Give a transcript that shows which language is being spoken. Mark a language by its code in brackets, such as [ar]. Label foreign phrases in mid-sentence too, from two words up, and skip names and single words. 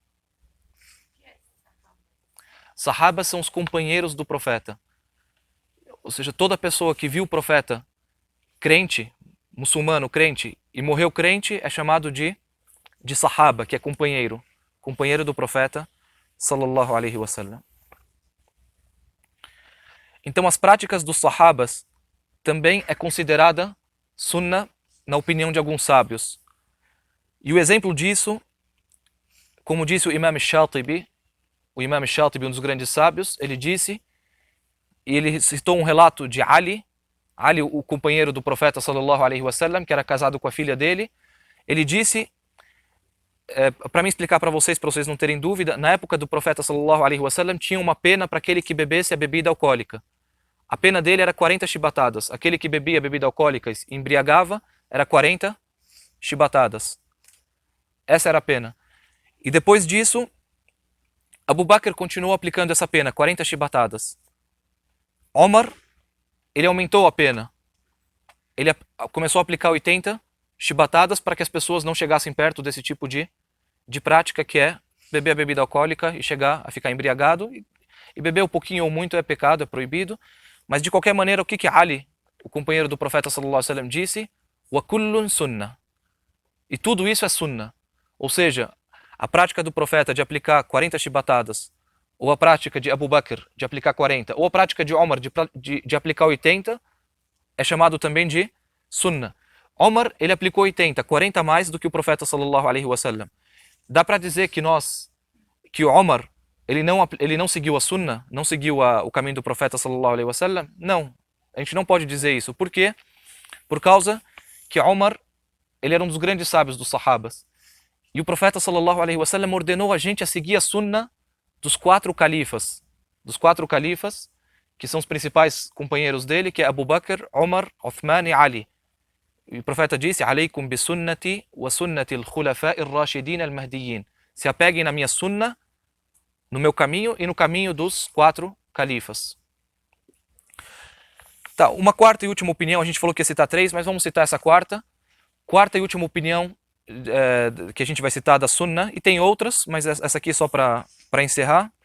[pt] Sahabas são os companheiros do profeta. Ou seja, toda pessoa que viu o profeta crente, muçulmano crente, e morreu crente, é chamado de sahaba, que é companheiro. Companheiro do profeta, [ar] صلى الله عليه وسلم. [pt] Então as práticas dos sahabas também é considerada sunna na opinião de alguns sábios. E o exemplo disso, como disse o Imam Shatibi, um dos grandes sábios, ele disse, e ele citou um relato de Ali, o companheiro do profeta [ar] صلى الله عليه وسلم, [pt] que era casado com a filha dele, ele disse, para me explicar para vocês não terem dúvida, na época do profeta [ar] صلى الله عليه وسلم [pt] tinha uma pena para aquele que bebesse a bebida alcoólica. A pena dele era 40 chibatadas. Aquele que bebia bebida alcoólica e embriagava era 40 chibatadas. Essa era a pena. E depois disso, Abu Bakr continuou aplicando essa pena, 40 chibatadas. Omar, ele aumentou a pena. Ele começou a aplicar 80 chibatadas para que as pessoas não chegassem perto desse tipo de prática, que é beber a bebida alcoólica e chegar a ficar embriagado. E beber um pouquinho ou muito é pecado, é proibido. Mas de qualquer maneira, o que Ali, o companheiro do profeta [ar] صلى الله عليه وسلم, [pt] disse? [ar] وكل سنة. [pt] E tudo isso é sunnah. Ou seja, a prática do profeta de aplicar 40 chibatadas, ou a prática de Abu Bakr de aplicar 40, ou a prática de Omar de aplicar 80, é chamado também de sunnah. Omar, ele aplicou 80, 40 a mais do que o profeta [ar] صلى الله عليه وسلم. [pt] Dá para dizer que o Omar, ele não seguiu a sunnah, não seguiu o caminho do profeta [ar] صلى الله عليه وسلم? [pt] Não, a gente não pode dizer isso. Por quê? Por causa que Omar, ele era um dos grandes sábios dos sahabas. E o profeta [ar] صلى الله عليه وسلم [pt] ordenou a gente a seguir a sunnah dos quatro califas, que são os principais companheiros dele, que é Abu Bakr, Omar, Uthman e Ali. E o profeta disse: [ar] "عليكم بسنتي وسنة الخلفاء الراشدين المهديين." [pt] Se apeguem na minha sunnah, no meu caminho e no caminho dos quatro califas. Tá, uma quarta e última opinião, a gente falou que ia citar três, mas vamos citar essa quarta. Quarta e última opinião que a gente vai citar da sunnah, e tem outras, mas essa aqui é só para encerrar.